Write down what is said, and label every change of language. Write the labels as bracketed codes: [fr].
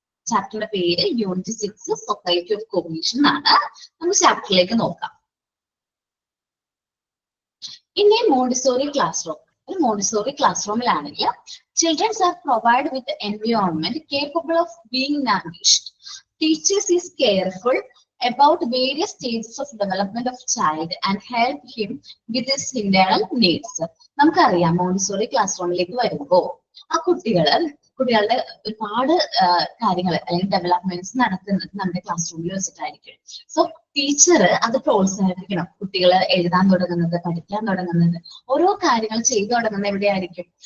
[ml] ചാപ്റ്ററിന്റെ പേര് unit 6 society of കോഹീഷൻ ആണ്. നമുക്ക് ചാപ്റ്ററിലേക്ക് നോക്കാം. [en] in a Montessori classroom, [ml] ഒരു Montessori class റൂമിലാണെങ്കിൽ [en] Childrens are provide with environment capable of being nourished. Teachers is careful about various stages of development of child and help him with his internal needs. [ml] നമുക്കറിയാം Montessori class റൂമിലേക്ക് വരുമ്പോൾ ആ കുട്ടികളുടെ ഒരുപാട് കാര്യങ്ങൾ അല്ലെങ്കിൽ developments നടത്തുന്നത് നമ്മുടെ ക്ലാസ് റൂമിൽ വെച്ചിട്ടായിരിക്കും. സോ ടീച്ചർ അത് പ്രോത്സാഹിപ്പിക്കണം. കുട്ടികൾ എഴുതാൻ തുടങ്ങുന്നത്, പഠിക്കാൻ തുടങ്ങുന്നത്, ഓരോ കാര്യങ്ങൾ ചെയ്തു തുടങ്ങുന്നത് എവിടെയായിരിക്കും?